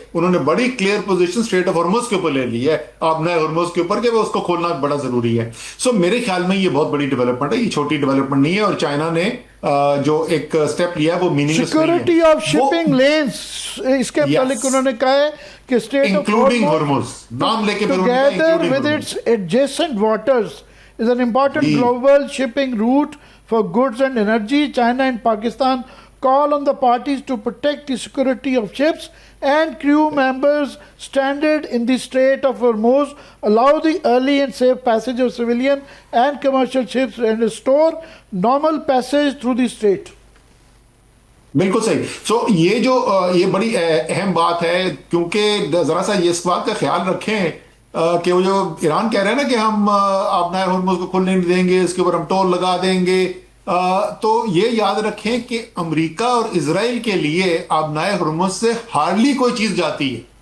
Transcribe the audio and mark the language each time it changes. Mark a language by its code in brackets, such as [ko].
[ur] انہوں نے بڑی clear position street of Hormuz کے اوپر لے لی ہے، آبنائے ہرمز کے اوپر، کہ وہ اس کو کھولنا بڑا ضروری ہے. سو میرے خیال میں یہ بہت بڑی ڈیولپمنٹ ہے، یہ چھوٹی ڈیولپمنٹ نہیں ہے. اور چائنا نے جو ایک سٹیپ لیا ہے وہ میننگلیس نہیں ہے. [en] security of shipping lanes, [ur] اس کے متعلق انہوں نے کہا ہے کہ اسٹیٹ آف ہرمز نام لے کے [en] together with its adjacent waters is an important global shipping route for goods and energy. China and Pakistan call on the parties to protect the security of ships and crew members stranded in the Strait of Hormuz, allow the early and safe passage of civilian and commercial ships, and restore normal passage through the strait. [ur] بالکل صحیح. سو یہ بڑی اہم بات ہے، کیونکہ ذرا سا یہ اس بات کا خیال رکھیں کہ وہ جو ایران کہہ رہے ہیں نا کہ ہم آبنائے ہرمز کو کھلنے نہیں دیں گے، اس کے اوپر ہم ٹول لگا دیں گے، تو یہ یاد رکھیں کہ امریکہ اور اسرائیل کے لیے آبنائے ہرمز سے ہارڈلی کوئی چیز جاتی ہے.